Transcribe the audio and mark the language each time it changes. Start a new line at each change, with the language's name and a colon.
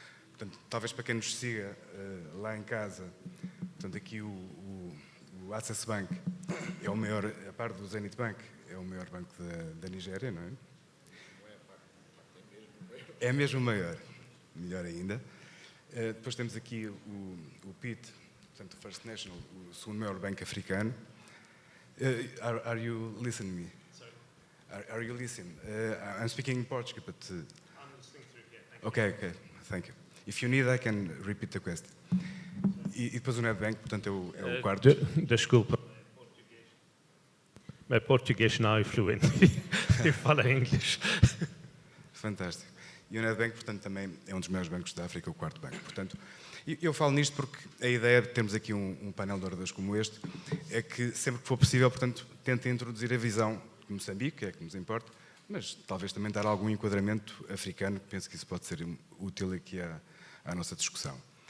Portuguese: Portanto, talvez para quem nos siga lá em casa, portanto, aqui o Access Bank é o maior, a par do Zenith Bank, é o maior banco da Nigéria, não é? É mesmo o maior, melhor ainda. Depois temos aqui o PIT, portanto, o First National, o segundo maior banco africano.
English: Are you listening to me? Are you listening? I'm speaking in Portuguese, but... I'm listening to it, yeah. Okay, thank you. If you need, I can repeat the question.
Portuguese: E depois o Nedbank, portanto, é o quarto. Desculpa. Meu português não é fluente. Eu falo inglês. Fantástico. E o Nedbank, portanto, também é um dos maiores bancos da África, o quarto banco. Portanto, eu falo nisto porque a ideia de termos aqui um painel de oradores como este é que, sempre que for possível, portanto, tentem introduzir a visão de Moçambique, que é que nos importa, mas talvez também dar algum enquadramento africano, que penso que isso pode ser útil aqui à nossa discussão.